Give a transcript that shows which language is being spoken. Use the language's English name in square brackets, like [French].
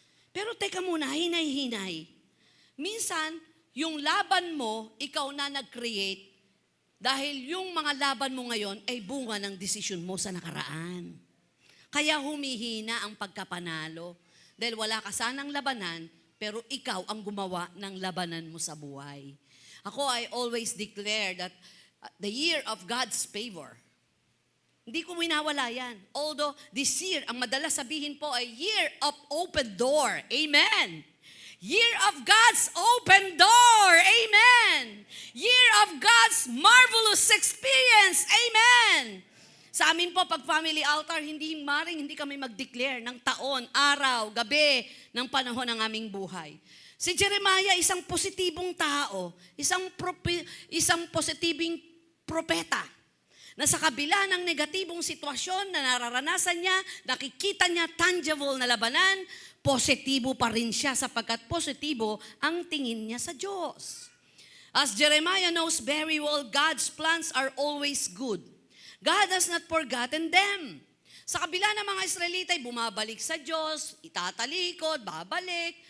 [Filipino] Pero teka muna, hinay-hinay. Minsan, yung laban mo, ikaw na nag-create dahil yung mga laban mo ngayon ay bunga ng desisyon mo sa nakaraan. Kaya humihina ang pagkapanalo dahil wala ka sanang labanan, pero ikaw ang gumawa ng labanan mo sa buhay. Ako, [English] I always declare that the year of God's favor. [Filipino] Hindi ko winawala yan. [English] Although this year, [Filipino] ang madalas sabihin po ay [English] year of open door. [Filipino] Amen. [English] Year of God's open door. Amen. Year of God's marvelous experience. [Filipino] Amen. Sa amin po, pag family altar, hindi kami mag-declare ng taon, araw, gabi, ng panahon ng aming buhay. Si Jeremiah, isang positibong tao, isang positibong propeta, na sa kabila ng negatibong sitwasyon na nararanasan niya, nakikita niya tangible na labanan, positibo pa rin siya sapagkat positibo ang tingin niya sa Diyos. [English] As Jeremiah knows very well, God's plans are always good. God has not forgotten them. [Filipino] Sa kabila ng mga Israelita ay bumabalik sa Diyos, itatalikod, babalik.